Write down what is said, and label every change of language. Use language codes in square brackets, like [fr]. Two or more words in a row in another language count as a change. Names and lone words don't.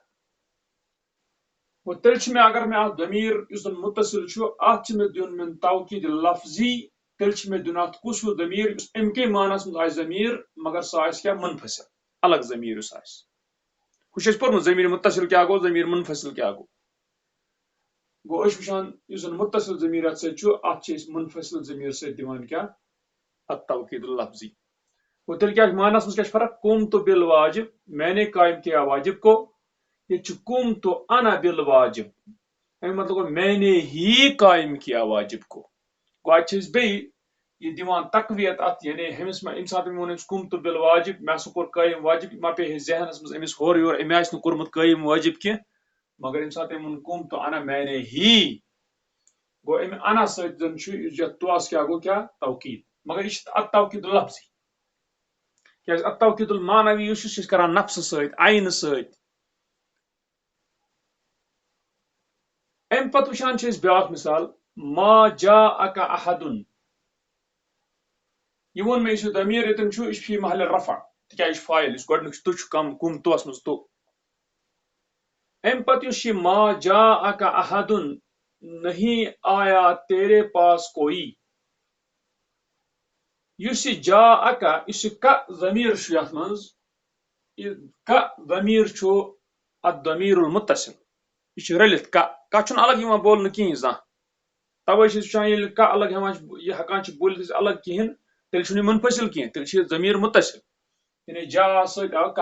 [ks] تیٚلہِ چھُ مےٚ اگر مےٚ اتھ ضمیٖر یُس زن متصل چھُ اتھ چھُ مےٚ دیُن [ar] توكيد لفظی [ks] تیٚلہِ چھُ مےٚ دیُن اتھ کُس ہیوٗ ضمیٖر یُس امہِ کے معنس منٛز آسہِ ضمیٖر مگر سُہ آسہِ کیٛاہ منفصل الگ ضمیٖر یُس آسہِ. ہُہ چھُ اَسہِ پوٚرمُت [ar] ضمیٖر متصل [ks] کیٛاہ گوٚو [ar] ضمیٖر منفصل [ks] کیٛاہ گوٚو أسۍ وٕچھان یُس زن متصل ضمیٖر اتھ سۭتۍ چھُ اتھ چھِ أسۍ منفصل ضمیٖر سۭتۍ دِوان کیٛاہ [ar] التوكيد اللفظی. [ks] گوٚو تیٚلہِ کیٛاہ چھُ معنس منٛز کیٛاہ چھُ فرق [ar] قمت بالواجب [ur] میں نے قائم کیا واجب کو [ks] ییٚتہِ چھُ [ar] قمت انا بالواجب [ks] امیُک مطلب گوٚو [ur] میں نے ہی قائم کیا واجب کو. [ks] گوٚو اتہِ چھِ أسۍ بیٚیہِ یہِ دِوان تقویت اتھ یعنی أمِس ییٚمہِ ساتہٕ أمۍ ووٚن أمِس [ar] قمت بالواجب [ks] مےٚ ہسا کوٚر قٲیِم واجب ما پیٚیہِ ہے ذہنس منٛز أمِس ہورٕ یورٕ أمۍ آسہِ نہٕ کوٚرمُت قٲیِم واجب کینٛہہ مگر ییٚمہِ ساتہٕ أمۍ ووٚن [ar] قمت انا [ur] میں نے ہی [ks] گوٚو امہِ انا سۭتۍ زن چھُ یتھ تُہس کیٛاہ گوٚو کیٛاہ توكيد مگر یہِ چھُ [ar] التوكيد اللفظی [ks] کیٛازِ [ar] التوكيد المعنوی [ks] یُس چھُ سُہ چھِ کران نفسہٕ سۭتۍ عینہٕ سۭتۍ. امہِ پتہٕ وٕچھان چھِ أسۍ بیٛاکھ مِثال [ar] ما جاءك احد [ks] یہِ ووٚن مےٚ یُس یہِ ضمیٖر ییٚتٮ۪ن چھُ یہِ چھُ [ar] فی محل رفع [ks] تِکیٛازِ یہِ چھُ فاعل یُس گۄڈٕنیُک تُہ چھُ قمتس منٛز تُہ. امہِ پتہٕ یُس یہِ [ar] ما جاءك احد [ur] نہیں آیا تیرے پاس کوئی [ks] یُس یہِ جاءك یُس یہِ کا ضمیٖر چھُ یتھ منٛز یہِ کا ضمیٖر چھُ [ar] الضمير المتصل [ks] یہِ چھُ رٔلِتھ کا چھُنہٕ الگ یِوان بولنہٕ کِہینۍ زانٛہہ توے چھِ أسۍ وٕچھان ییٚلہِ کا الگ ہٮ۪وان چھِ یہِ ہٮ۪کان چھِ بوٗلِتھ أسۍ الگ کِہینۍ تیٚلہِ چھُنہٕ یہِ منفصل کینٛہہ تیٚلہِ چھُ یہِ [ar] ضمیٖر متصل [ks] یعنی جا سۭتۍ آو کا. مگر اگر أسۍ سنو وٕنکیٚنس یُس یہِ کا ضمیٖر چھُ یہِ چھُ رٔلِتھ کا چھُنہٕ الگ یِوان بولنہٕ کِہینۍ توے چھِ أسۍ وٕچھان ییٚلہِ کا الگ ہٮ۪وان چھِ یہِ ہٮ۪کان چھِ بوٗلِتھ أسۍ الگ کِہینۍ تیٚلہِ چھُنہٕ یہِ منفصل کینٛہہ تیٚلہِ چھُ یہِ [ar] ضمیٖر متصل.